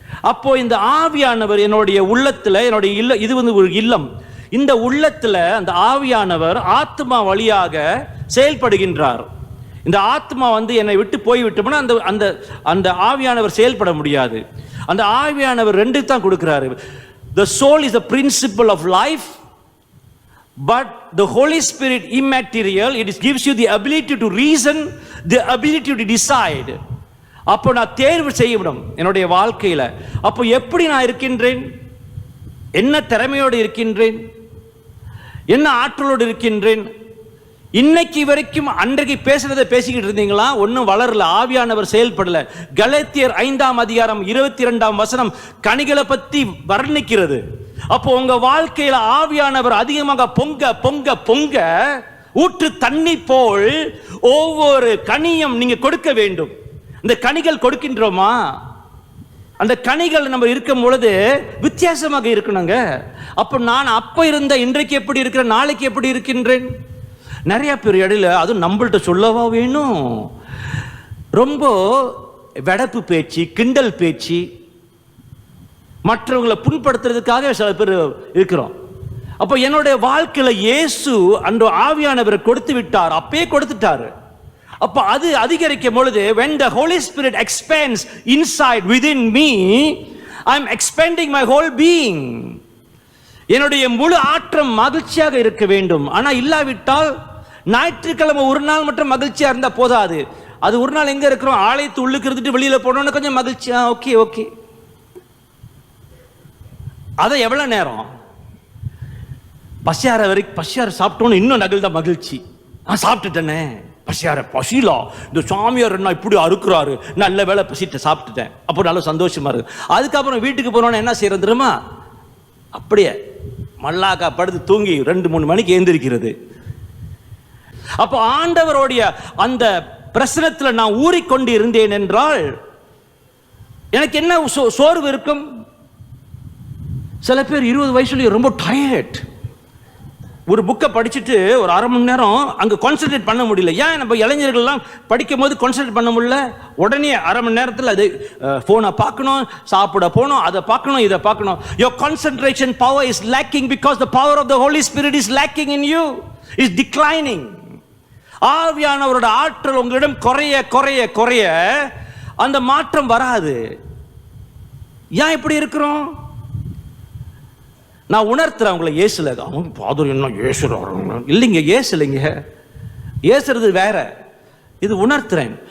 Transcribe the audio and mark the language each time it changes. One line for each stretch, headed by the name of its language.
Tamil: அப்போ இந்த ஆவியானவர் என்னுடைய உள்ளத்துல, என்னுடைய இல்ல, இது ஒரு இல்லம், இந்த உள்ளத்துல அந்த ஆவியானவர் ஆத்மா வழியாக செயல்படுகின்றார். இந்த ஆத்மா என்னை விட்டு போய்விட்டோம்னா அந்த அந்த அந்த ஆவியானவர் செயல்பட முடியாது. அந்த ஆவியானவர் ரெண்டு தான் கொடுக்கிறாரு.
English: The soul is the principle of life, but the Holy Spirit immaterial, it gives you the ability to reason, the ability to decide.
Tamil: அப்போ நான் தேர்வு செய்யணும் என்னுடைய வாழ்க்கையில. அப்போ எப்படி நான் இருக்கின்றேன்? என்ன திறமையோடு இருக்கின்றேன்? என்ன ஆற்றலோடு இருக்கின்றேன்? இன்னைக்கு வரைக்கும் அன்றைக்கு பேசுறதை பேசிக்கிட்டு இருந்தீங்களா? ஒன்னும் வளரல, ஆவியானவர் செயல்படல. கலாத்தியர் 5ஆம் அதிகாரம் 22ஆம் வசனம் கனிகளை பத்தி வர்ணிக்கிறது. அப்போ உங்க வாழ்க்கையில ஆவியானவர் அதிகமாக பொங்க பொங்க பொங்க ஊற்று தண்ணி போல் ஒவ்வொரு கனியும் நீங்க கொடுக்க வேண்டும். இந்த கனிகள் கொடுக்கின்றோமா? அந்த கனிகள் நம்ம இருக்கும் பொழுது வித்தியாசமாக இருக்கணுங்க. அப்போ நான் அப்ப இருந்த இன்றைக்கு எப்படி இருக்கிறேன், நாளைக்கு எப்படி இருக்கின்றேன்? நிறைய பேர் இடையில அதுவும் நம்மள்ட்ட சொல்லவா வேணும், ரொம்ப வெடப்பு பேச்சு, கிண்டல் பேச்சு, மற்றவங்களை புண்படுத்துறதுக்காக சில பேர் இருக்கிறோம். அப்போ என்னுடைய வாழ்க்கையில இயேசு அந்த ஆவியானவரை கொடுத்து விட்டார், அப்பயே கொடுத்துட்டாரு. அப்போ அது அதிகரிக்கும் பொழுது,
English: when the Holy Spirit expands inside within me, I am expanding my whole being.
Tamil: என்னுடைய முழு ஆற்றம் மகிழ்ச்சியாக இருக்க வேண்டும். ஆனா இல்லாவிட்டால் ஞாயிற்றுக்கிழமை ஒரு நாள் மட்டும் மகிழ்ச்சியா இருந்தா போதாது. அது ஒரு நாள் எங்க இருக்கிறோம்? ஆலயத்து உள்ளுக்கு இருந்துட்டு வெளியில போனோம்னா கொஞ்சம் மகிழ்ச்சியா, ஓகே ஓகே. அதை எவ்வளவு நேரம்? பசியார வரைக்கும், பசியார சாப்பிட்டோன்னு இன்னும் நகழ்ந்த மகிழ்ச்சி. நான் சாப்பிட்டுட்டேனே, பசியார பசிலா, இந்த சாமியார் என்ன இப்படி அறுக்குறாரு, நல்ல வேலை பசிட்ட சாப்பிட்டுட்டேன், அப்போ நல்ல சந்தோஷமா இருக்கு. அதுக்கப்புறம் வீட்டுக்கு போனோன்னு என்ன செய்யறது தெரியுமா? அப்படியே மல்லாக்கா படுத்து தூங்கி 2-3 மணிக்கு எழுந்திருக்கிறது. அப்போ ஆண்டவருடைய அந்த பிரசனத்தில் நான் ஊறிக்கொண்டு இருந்தேன் என்றால் எனக்கு என்ன சோர்வு இருக்கும்? சில பேர் 20 வயசுலயே ரொம்ப டயர்ட், ஒரு புக்கை படிச்சுட்டு ஒரு அரை மணி நேரம் அங்கே கான்சென்ட்ரேட் பண்ண முடியல. ஏன் நம்ம இளைஞர்கள்லாம் படிக்கும் போது கான்சென்ட்ரேட் பண்ண முடியல? உடனே அரை மணி நேரத்தில் அது ஃபோனை பார்க்கணும், சாப்பிட போகணும், அதை பார்க்கணும், இதை பார்க்கணும்.
English: Your concentration power is lacking because the power of the Holy Spirit is lacking in you, is declining.
Tamil: ஆவியானவரோட ஆற்றல் உங்களிடம் குறைய குறைய குறைய அந்த மாற்றம் வராது. ஏன் இப்படி இருக்கிறோம்? நான் உணர்த்துறேன் உங்களை. இயேசுல அவங்க பாதர் என்ன ஏசுறாங்க இல்லைங்க, ஏசு இல்லைங்க, ஏசுறது வேற, இது உணர்த்துறேன்.